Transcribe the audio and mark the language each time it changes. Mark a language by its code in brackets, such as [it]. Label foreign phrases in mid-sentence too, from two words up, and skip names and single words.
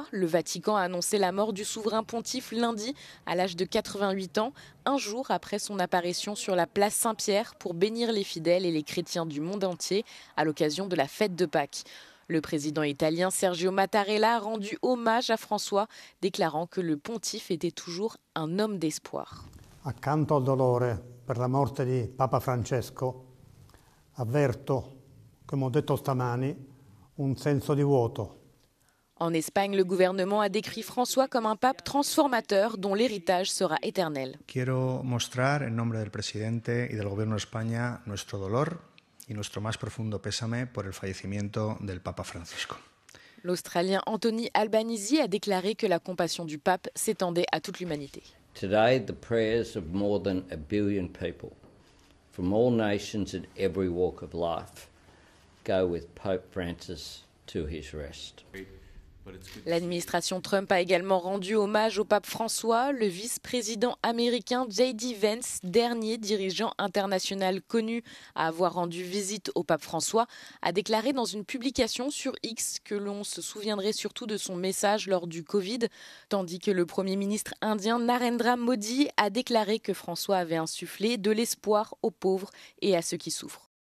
[fr] Le Vatican a annoncé la mort du souverain pontife lundi, à l'âge de 88 ans, un jour après son apparition sur la place Saint-Pierre pour bénir les fidèles et les chrétiens du monde entier à l'occasion de la fête de Pâques. Le président italien Sergio Mattarella a rendu hommage à François, déclarant que le pontife était toujours un homme d'espoir. [it] Accanto al dolore per la morte di Papa Francesco, avverto, come ho detto stamani, un senso di vuoto. [fr] En Espagne, le gouvernement a décrit François comme un pape transformateur dont l'héritage sera éternel. [es] Quiero mostrar en nombre del presidente y del gobierno de España nuestro dolor y nuestro más profundo pésame por el fallecimiento del Papa Francisco. [fr] L'Australien Anthony Albanese a déclaré que la compassion du pape s'étendait à toute l'humanité. [en] Today, the prayers of more than 1 billion people from all nations and every walk of life go with Pope Francis to his rest. [fr] L'administration Trump a également rendu hommage au pape François. Le vice-président américain J.D. Vance, dernier dirigeant international connu à avoir rendu visite au pape François, a déclaré dans une publication sur X que l'on se souviendrait surtout de son message lors du Covid, tandis que le Premier ministre indien Narendra Modi a déclaré que François avait insufflé de l'espoir aux pauvres et à ceux qui souffrent.